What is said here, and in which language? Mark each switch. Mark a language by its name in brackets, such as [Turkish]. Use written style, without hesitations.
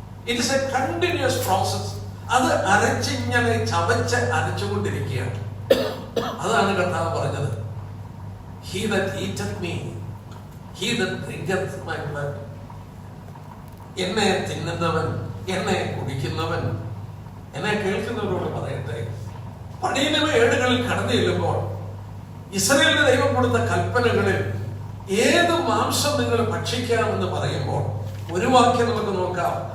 [English] It is a continuous process. [Malayalam] അത് അരച്ചിങ്ങനെ ചവച്ച് അരച്ചുകൊണ്ടിരിക്കുകയാണ്. അതാണ് കർത്താവ് പറഞ്ഞത്, [English] he that eateth me, he that drinketh my blood. [Malayalam] എന്നെ തിന്നുന്നവൻ, എന്നെ കുടിക്കുന്നവൻ. എന്നെ കേൾക്കുന്നവരോട് പറയട്ടെ, പടിയിലെ ഏടുകളിൽ കടന്നു ചെല്ലുമ്പോൾ ഇസ്രായേലിന് ദൈവം കൊടുത്ത കൽപ്പനകളിൽ ഏത് മാംസം നിങ്ങൾ ഭക്ഷിക്കാമെന്ന് പറയുമ്പോൾ ഒരു വാക്യം നമുക്ക് നോക്കാം.